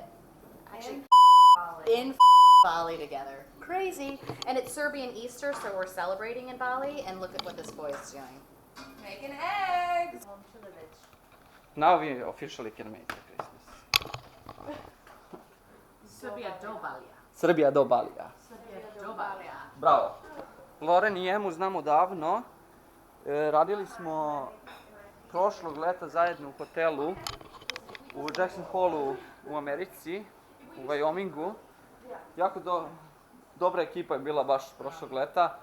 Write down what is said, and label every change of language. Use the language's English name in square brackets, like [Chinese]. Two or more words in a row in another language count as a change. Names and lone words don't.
[English] Actually, in Bali together. Crazy. And it's Serbian Easter, so we're celebrating in Bali, and look at what this boy is doing. Making eggs! Now we officially can make the Christmas. [Serbian] Serbia do Balija. Srbija do Balija. Serbia do Balija. Bravo. Loren i Emu znamo davno. Radili smo prošlog leta zajedno u hotelu u Jackson Hallu u Americi, u Wyomingu. Jako dobra ekipa je bila baš prošlog leta.